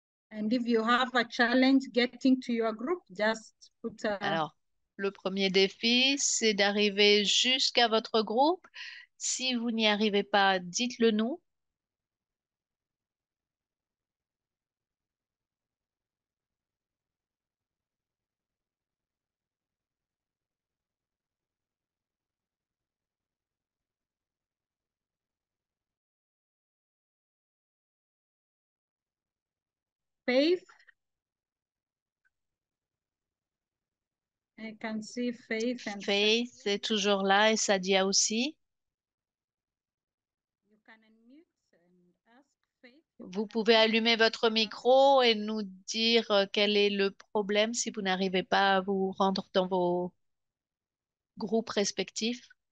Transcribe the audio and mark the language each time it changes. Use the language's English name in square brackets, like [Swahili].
[English] And if you have a challenge getting to your group, just put a... [French] Alors, le premier défi, c'est d'arriver jusqu'à votre groupe. Si vous n'y arrivez pas, dites-le nous. [English] Faith. I can see Faith and [French] Faith est toujours là et Sadia aussi. [English] you can unmute and ask Faith. [French] Vous pouvez allumer votre micro et nous dire quel est le problème si vous n'arrivez pas à vous rendre dans vos groupes respectifs.